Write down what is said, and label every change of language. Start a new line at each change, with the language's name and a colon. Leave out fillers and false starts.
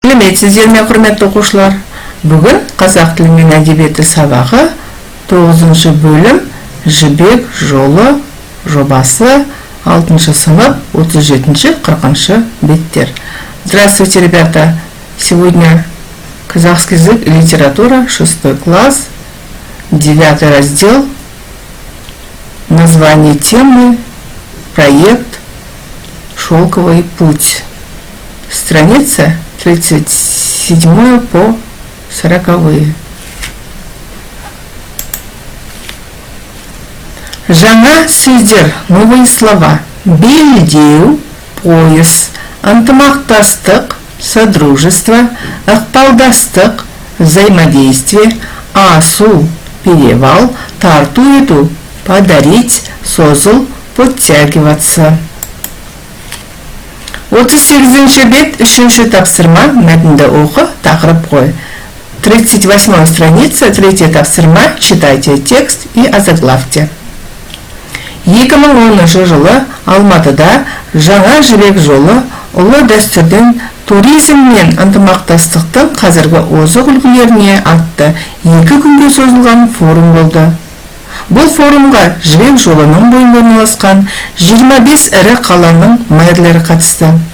Kazakh: Сәлеметсіздер ме, құрметті оқушылар? Бүгін қазақ тілі мен әдебиеті сабағы 9-шы бөлім «Жібек жолы» жобасы 6-шы сынып 37-40 беттер.
Russian: Здравствуйте, ребята! Сегодня казахский язык и литература, 6 класс, 9 раздел, название темы, проект «Шелковый путь». Страница 37 по 40.
Kazakh: Жаңа сөздер,
Russian: новые слова.
Kazakh: Белдеу, пояс, ынтымақтастық, содружество, ықпалдастық, взаимодействие, асу, перевал, тарту ету, подарить, созыл, подтягиваться. 38-ші бет, 3-ші тапсырма, мәтінді оқы, тақырып қой.
Russian: 38 страница, 3-я тапсырма, читайте текст и озаглавьте.
Kazakh: 2010 жылы Алматыда жаңа жібек жолы ұлы дәстүрдің туризм мен ынтымақтастықтың қазіргі озық үлгілеріне атты 2 күнге созылған форум болды. Бұл форумға жібек жолының бойында орналасқан 25 ірі қаланың мэрлері қатысты.